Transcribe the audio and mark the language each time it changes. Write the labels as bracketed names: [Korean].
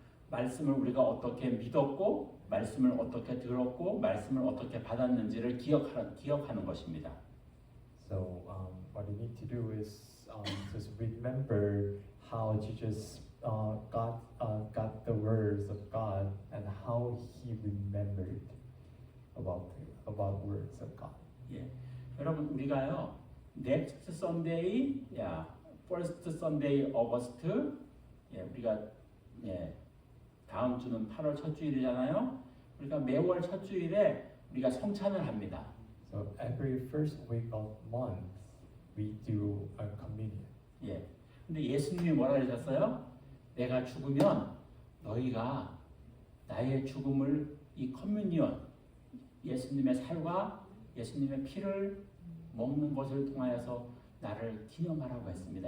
[Korean] 말씀을 우리가 어떻게 믿었고 말씀을 어떻게 들었고 말씀을 어떻게 받았는지를 기억하는 것입니다. [English] So what you need to do is just remember how Jesus got the words of God and how he remembered about words of God. [Korean] 예, 여러분 우리가요 [English] next Sunday, first Sunday August, [Korean] 우리가 다음 주는 8월 첫 주일이잖아요. 우리가 매월 첫 주일에 우리가 성찬을 합니다. [English] So every first week of month we do a communion. [Korean] 예. 근데 예수님이 뭐라 하셨어요? 내가 죽으면 너희가 나의 죽음을 이 커뮤니언 예수님의 살과 예수님의 피를 먹는 것을 통하여서 나를 기념하라고 했습니다.